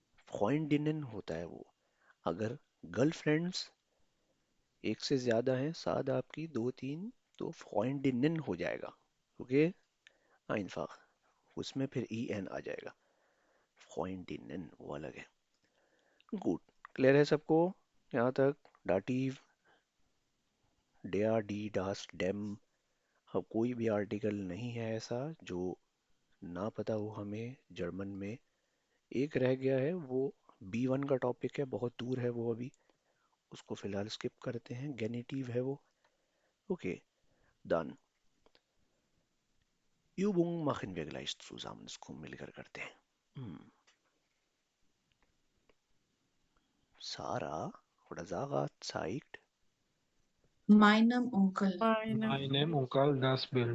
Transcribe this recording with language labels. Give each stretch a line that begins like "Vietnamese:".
Hindi: Freundinnen होता है वो. अगर गर्लफ्रेंड्स एक से ज्यादा हैं, साथ आपकी 2-3, तो Freundinnen हो जाएगा. Okay, einfach. उसमें फिर en आ जाएगा. Freundinnen वो अलग है. गुड. क्लियर है सबको यहाँ तक? Dative, der, die, das, dem. अब कोई भी आर्टिकल नहीं है ऐसा जो ना पता हो हमें जर्मन में. एक रह गया है, वो B1 का टॉपिक है, बहुत दूर है वो अभी, उसको फिलहाल स्किप करते हैं. गेनिटिव है वो. Okay, done.
German: Übung machen wir gleich zusammen.
Hindi: इसको मिलकर करते हैं.
German: Sarah oder Sarah zeigt Meinem Onkel. Meinem Onkel das Bild.